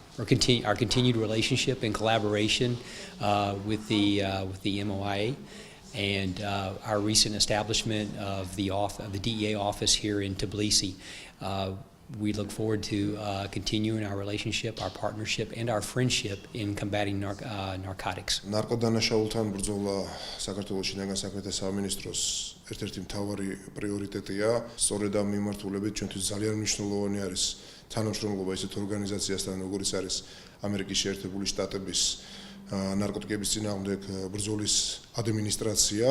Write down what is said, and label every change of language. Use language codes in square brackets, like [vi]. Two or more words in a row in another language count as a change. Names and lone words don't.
[en] continued relationship and collaboration with the MOIA and our recent establishment of the DEA office here in Tbilisi. We look forward to continuing our relationship, our partnership, and our friendship in combating narcotics. [ka] Narkodანაშაულთან ბრძოლა საქართველოს შინაგან საქმეთა სამინისტროს ერთ-ერთი მთავარი პრიორიტეტია. სწორედ ამ მიმართულებით ჩვენთვის ძალიან მნიშვნელოვანი არის თანამშრომლობა ისეთ ორგანიზაციასთან, როგორიც არის ამერიკის შეერთებული შტატების ნარკოტიკების წინააღმდეგ ბრძოლის ადმინისტრაცია.